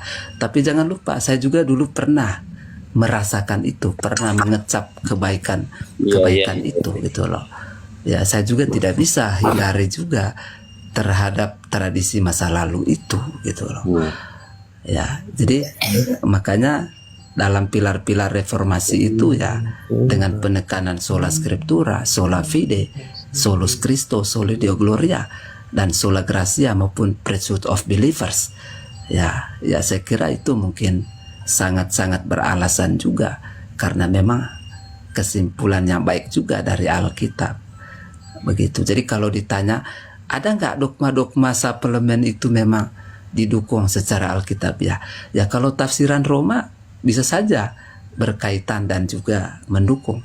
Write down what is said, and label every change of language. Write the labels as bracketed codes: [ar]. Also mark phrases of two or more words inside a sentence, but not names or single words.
[id] Tapi jangan lupa, saya juga dulu pernah merasakan itu, pernah mengecap kebaikan itu gitu loh. Ya saya juga tidak bisa hindari juga terhadap tradisi masa lalu itu gitu loh. Ya, jadi makanya dalam pilar-pilar reformasi itu ya, dengan penekanan [la] sola scriptura, sola fide, solus Christo, soli Deo gloria, [id] dan [la] sola gratia [id] maupun [en] pursuit of believers. [id] Ya saya kira itu mungkin sangat-sangat beralasan juga, karena memang kesimpulan yang baik juga dari Alkitab. Begitu. Jadi kalau ditanya ada nggak dogma-dogma suplemen itu memang didukung secara Alkitabiah, ya kalau tafsiran Roma bisa saja berkaitan dan juga mendukung.